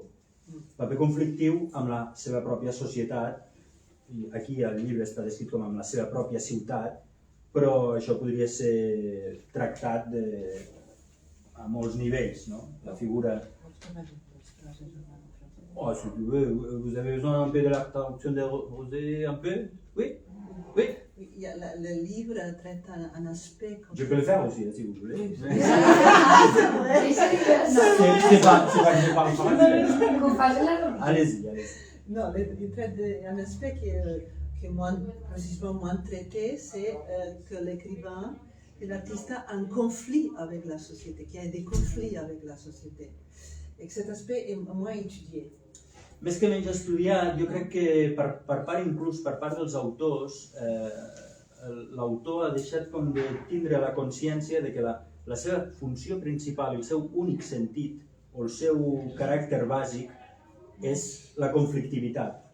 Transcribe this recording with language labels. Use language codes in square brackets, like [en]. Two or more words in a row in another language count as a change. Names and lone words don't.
[ca] Paper conflictiu amb la seva pròpia societat, i aquí el llibre està descrit com amb la seva pròpia ciutat, però això podria ser tractat a molts nivells, no? La figura... [fr] Oh, si tu veux, vous avez besoin un peu de la traduction de Roser, un peu? Oui? Oui? Le livre traite un aspect... Je peux le faire aussi, si vous voulez. C'est pas que je parle français. Allez-y. Non, il traite un aspect qui est précisément moins traité, c'est que l'écrivain et l'artiste a un conflit avec la société, qu'il y a des conflits avec la société. Et que cet aspect est moins étudié. [ca] Més que menys estudiat, jo crec que inclús per part dels autors, l'autor ha deixat com de tindre la consciència de que la seva funció principal, el seu únic sentit o el seu caràcter bàsic és la conflictivitat.